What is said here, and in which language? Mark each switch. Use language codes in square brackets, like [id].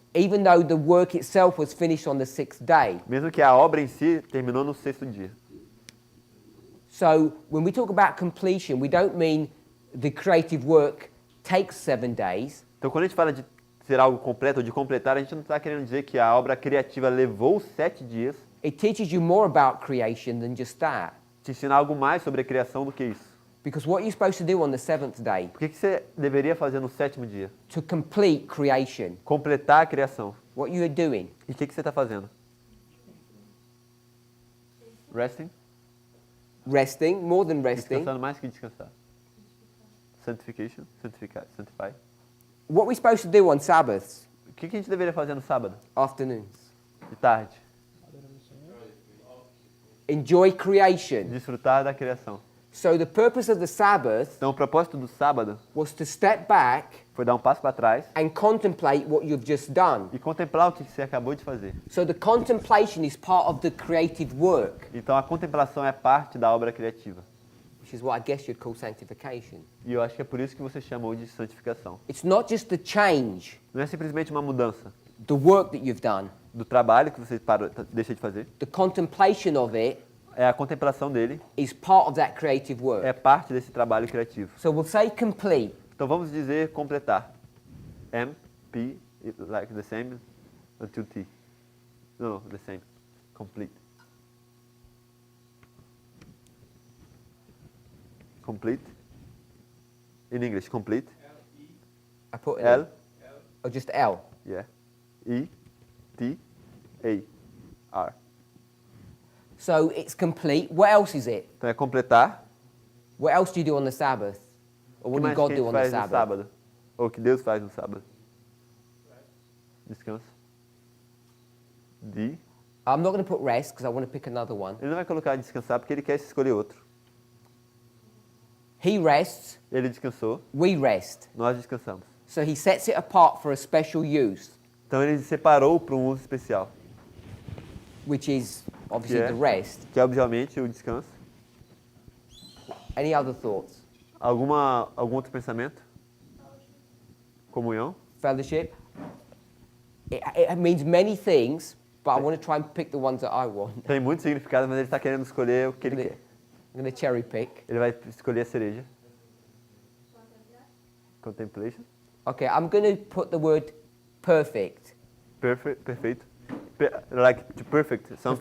[en] even though the work itself was finished on the 6th day. [pt] mesmo que a obra em si terminou no 6º dia. [en] So when we talk about completion, we don't mean the creative work takes 7 days. [pt] Então quando a gente fala de ser algo completo ou de completar, a gente não está querendo dizer que a obra criativa levou 7 dias. [en] It teaches you more about creation than just that. [pt] Te ensina algo mais sobre a criação do que isso. [en] Because what you're supposed to do on the 7th day, [pt] O que você deveria fazer no 7º dia? [en] to complete creation, [pt] Completar a criação. [en] what you are doing, [pt] E o que você está fazendo? [en] Resting? resting, more than resting. [pt] Descansando mais que descansar. [en] Sanctification? Sanctify. What we're supposed to do on Sabbaths, [pt] O que a gente deveria fazer no sábado? [en] afternoons, [pt] De tarde? [en] enjoy creation. [pt] Desfrutar da criação. [en] So the purpose of the Sabbath [pt] Então o propósito do sábado [en] was to step back [pt] foi dar um passo para trás [en] and contemplate what you've just done. [pt] e contemplar o que você acabou de fazer. [en] So the contemplation is part of the creative work, [pt] Então a contemplação é parte da obra criativa. [en] which is what I guess you'd call sanctification. [pt] E eu acho que é por isso que você chamou de santificação. [en] It's not just the change, [pt] Não é simplesmente uma mudança [en] the work that you've done, [pt] do trabalho que você deixa de fazer. [en] the contemplation of it [pt] É a contemplação dele, [en] is part of that creative work. [pt] é parte desse trabalho criativo. [en] So we'll say complete. [pt] Então vamos dizer completar. [en] M, P, like the same until T. No, the same. Complete. Complete. In English, complete. I put it L, in. Or just L. yeah. E, T, A, R. So it's complete. What else is it? [pt] Então é completar. [en] What else do you do on the Sabbath? Or [pt] O que [en] what do [pt] mais [en] God [pt] que a [en] do [pt] gente [en] on the [pt] faz no [en] Sabbath? [pt] sábado? Ou o que Deus faz no sábado? Descanso. D. [en] I'm not going to put rest because I want to pick another one. [pt] Ele não vai colocar descansar porque ele quer escolher outro. [en] He rests, [pt] Ele descansou, [en] we rest. [pt] nós descansamos. [en] So he sets it apart for a special use, [pt] Então ele separou para um uso especial, [en] which is obviously Yeah. the rest. [pt] que é obviamente o descanso. [en] Any other thoughts? [pt] Algum outro pensamento? Comunhão? [en] Fellowship? It means many things, but I want to try and pick the ones that I want. [pt] Tem muito significado, mas ele está querendo escolher o que ele quer. [en] I'm going to cherry pick. [pt] Ele vai escolher a cereja. [en] Contemplation. Okay, I'm going to put the word perfect. [pt] Perfeito. [en] Like to perfect something.